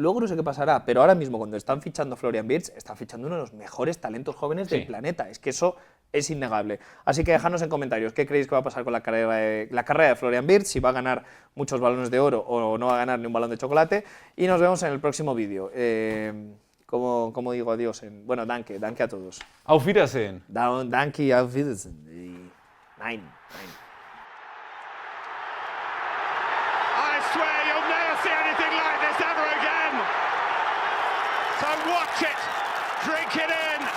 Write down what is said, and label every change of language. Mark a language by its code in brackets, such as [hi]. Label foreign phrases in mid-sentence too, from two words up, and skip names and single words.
[es] Luego no sé qué pasará, pero ahora mismo cuando están fichando a Florian Wirtz, están fichando uno de los mejores talentos jóvenes del Sí. planeta. Es que eso es innegable. Así que dejadnos en comentarios qué creéis que va a pasar con la carrera de Florian Wirtz, si va a ganar muchos balones de oro o no va a ganar ni un balón de chocolate. Y nos vemos en el próximo vídeo. Como digo adiós? Bueno, danke a todos. [de] Auf Wiedersehen. Danke, auf Wiedersehen. Nein. [en] I swear you'll never see anything like this ever again. So watch it, drink it in.